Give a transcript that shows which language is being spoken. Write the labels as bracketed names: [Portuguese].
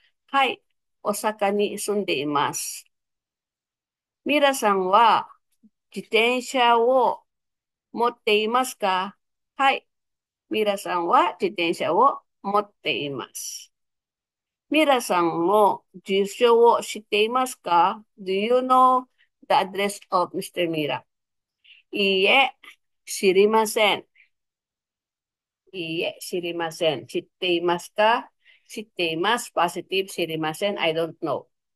[Japanese] はい、大阪に住んでいます。ミラさんは自転車を持っていますか？はい、ミラさんは自転車を持っています。ミラさんも住所を知っていますか？ [English] Do you know the address of Mr. [Japanese] Mira? いいえ、知りません。いいえ、知りません。知っていますか？知っています。 [English] positive [Japanese] 知りません。 [English] I don't know.